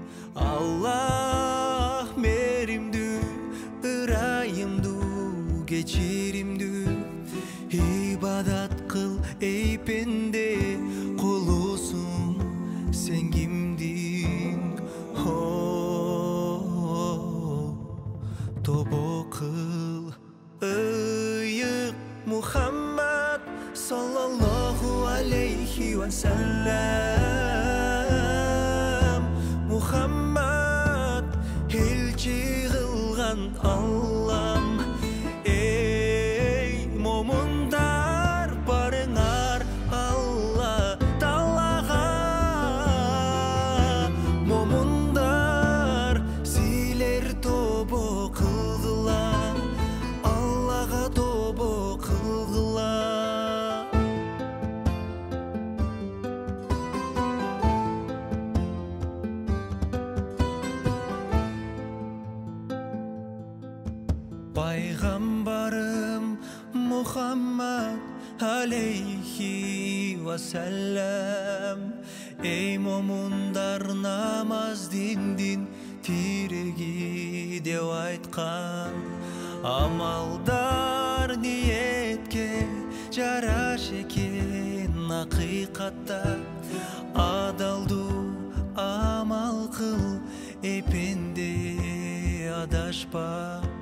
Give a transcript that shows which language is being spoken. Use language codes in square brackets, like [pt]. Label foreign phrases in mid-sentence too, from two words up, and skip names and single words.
[ky] Аллах меримдүү, ырайымдуу, кечиримдүү, ибадат кыл эй пенде, кулусуң сен кимдиң? Тобо кыл ыйык Мухаммад [ar] صلى الله عليه وسلم. [ky] Мухаммад элчи кылган Аллам. Эй момундар, барыңар Алла Таалага. Момундар силер тобо кылгыла, Аллага тобо кылгыла. Пайгамбарым Мухаммад [ar] عليه وسلم. [ky] Эй момундар, намаз диндин тиреги деп айткан. Амалдар ниетке жараш экен акыйкатта. Адалдуу амал кыл эй пенде, адашпа.